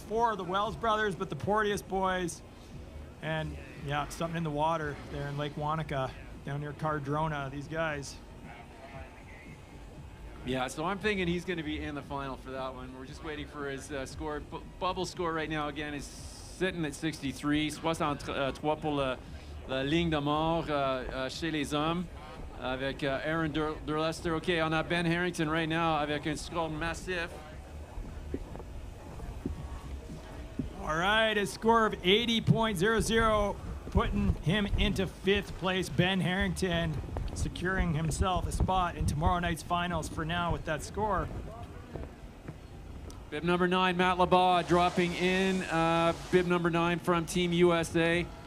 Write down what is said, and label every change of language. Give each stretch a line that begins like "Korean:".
English: 4 of the Wells brothers, but the Porteous boys. And yeah, something in the water there in Lake Wanaka, down near Cardrona, these guys. Yeah, so I'm thinking he's going to be in the final for that one. We're just waiting for his score. Bubble score right now, again, is sitting at 63.
French: 63 pour la ligne de mort chez les hommes. Avec Aaron Durlester. OK, on a Ben Harrington
English: right now
French: avec un score massif.
English: All right, a score of 80.00, putting him into 5th place. Ben Harrington securing himself a spot in tomorrow night's finals for now with that score. Bib number 9, Matt Labaugh, dropping in. Bib number 9 from Team USA.